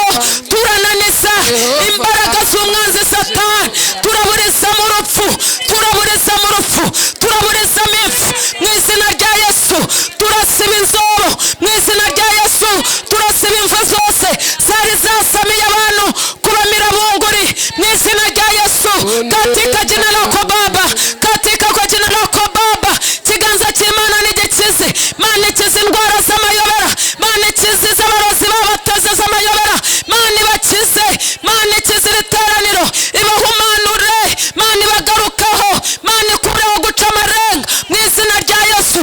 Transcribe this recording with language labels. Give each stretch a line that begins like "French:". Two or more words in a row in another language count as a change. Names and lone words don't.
Kinyarwanda: Turananiza imbaraga z'umwanzi Satani, turaburizamo urupfu, turaburizamo urupfu, turaburizamo impfu mu izina rya Yesu. Turasiba inzobo mu izina rya Yesu, turasiba imva zose zari zasamiye abantu kubamira bunguri mu izina rya Yesu.
Swahili: Katika jina lako Baba, katika kwa jina lako Baba,
Kinyarwanda: kiganza cy'Imana nigikize. Mana ikize indwara z'amayobera, Mana ikize iz'abarozi babateze z'amayobera, Mana ibakize, Mana ikize iteraniro, ibahumanure, Mana ibagarukaho, Mana ikureho guca amarenga mu izina rya Yesu.